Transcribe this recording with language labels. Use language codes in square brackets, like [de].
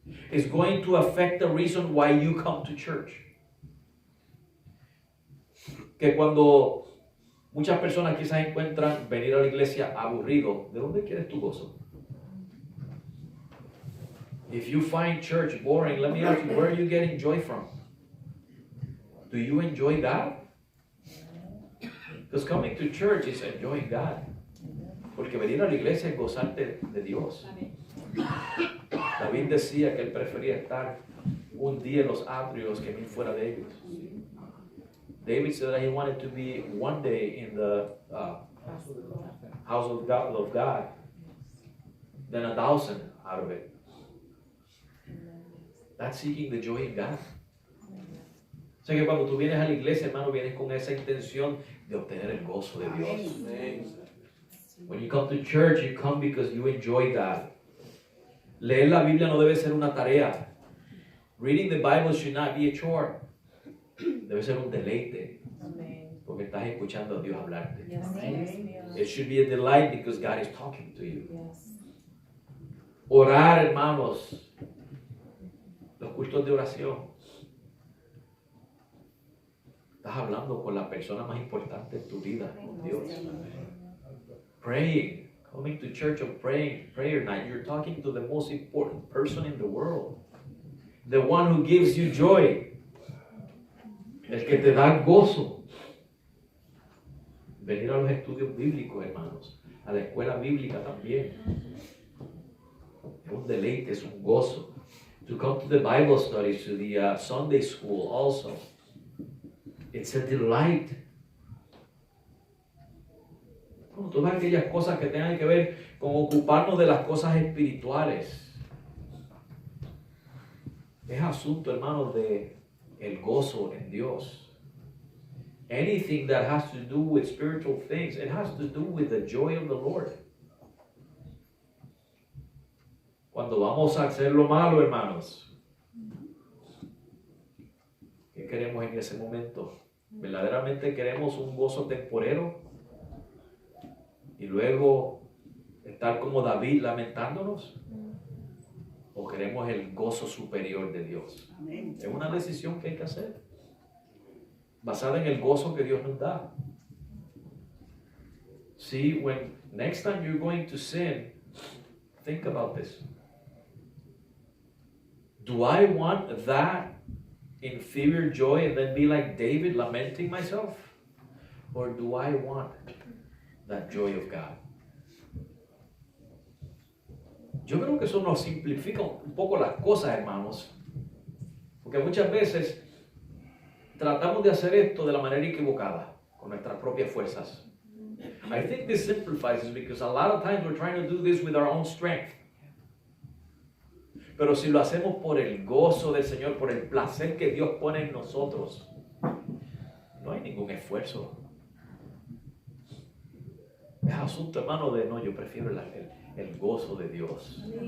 [en] It's going to affect the reason why you come to church. [es] Que cuando muchas personas quizás encuentran venir a la iglesia aburrido, ¿de dónde quieres tu gozo? [en] If you find church boring, let me ask you, where are you getting joy from? Do you enjoy God? Because coming to church is enjoying God. [es] Porque venir a la iglesia es gozarte de Dios. David decía que él prefería estar un día en los atrios que mil fuera de ellos. [en] David said that he wanted to be one day in the house of God than 1,000 out of it. That's seeking the joy in God. [es] O sea que cuando tú vienes a la iglesia, hermano, vienes con esa intención de obtener el gozo de Dios. [en] When you come to church, you come because you enjoy God. [es] Leer la Biblia no debe ser una tarea. [en] Reading the Bible should not be a chore. [es] Debe ser un deleite. Porque estás escuchando a Dios hablarte. [en] Yes. It should be a delight because God is talking to you. Yes. [es] Orar, hermanos. Los cultos de oración. Estás hablando con la persona más importante en tu vida, con Dios. [en] Praying. Coming to church and praying. Prayer night. You're talking to the most important person in the world. The one who gives you joy. [es] El que te da gozo. Venir a los estudios bíblicos, hermanos. A la escuela bíblica también. Es un deleite, es un gozo. [en] To come to the Bible studies, to the Sunday school also. It's a delight. [es] Todas aquellas cosas que tengan que ver con ocuparnos de las cosas espirituales. Es asunto, hermanos, de el gozo en Dios. [en] Anything that has to do with spiritual things, it has to do with the joy of the Lord. [es] Cuando vamos a hacer lo malo, hermanos, ¿qué queremos en ese momento? ¿Verdaderamente queremos un gozo temporero? Y luego estar como David lamentándonos. ¿O queremos el gozo superior de Dios? Amén. Es una decisión que hay que hacer. Basada en el gozo que Dios nos da. [en] See, when next time you're going to sin, think about this. Do I want that inferior joy and then be like David lamenting myself? Or do I want that joy of God? [es] Yo creo que eso nos simplifica un poco las cosas, hermanos. Porque muchas veces tratamos de hacer esto de la manera equivocada, con nuestras propias fuerzas. [en] I think this simplifies it because a lot of times we're trying to do this with our own strength. [es] Pero si lo hacemos por el gozo del Señor, por el placer que Dios pone en nosotros, no hay ningún esfuerzo. Es asunto, hermano, de no, yo prefiero el gozo de Dios.